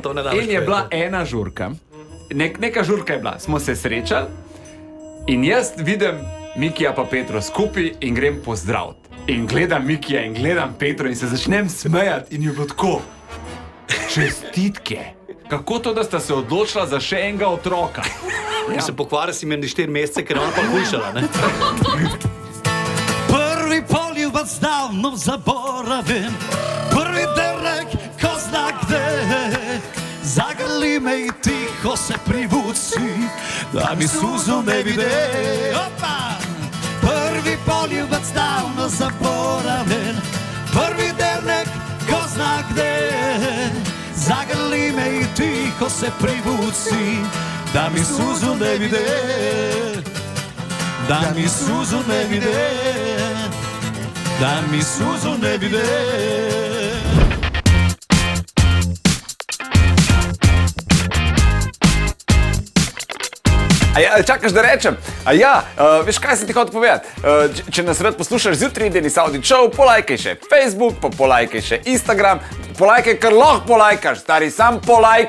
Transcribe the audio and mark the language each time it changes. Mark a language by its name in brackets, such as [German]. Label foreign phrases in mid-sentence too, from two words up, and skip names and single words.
[Slovenian] In je bila ena žurka, neka žurka je bila, smo se srečali in jaz vidim Mikija pa Petro skupaj in grem pozdraviti. In gledam Mikija in gledam Petro in se začnem smejati in je bilo tako. Čestitke. Kako to, da sta se odločila za še enega otroka? Ja. Se pokvari si meni 4 mesece, ker ona pa hujšala, ne? [Serbian] Prvi poljubac davno zaboravim, prvi derek ko zna gde, zagrli me i tiho se privuci, da mi suzu ne vide. Opa! Prvi poljubac davno zaboravljen, prvi dernek ko zna gde, zagrli me i tiho se privuci, da mi suzu ne vide, da mi suzu ne vide, da mi suzu ne vide. [Slovenian] Čakaš, da rečem? Veš, kaj sem ti hotel povedati? Če nas rad poslušaš zjutraj, Denis Audi Show, polajkaj še Facebook, pa polajkaj še Instagram, polajkaj, kar lahko polajkaš, stari, sam polajkaj.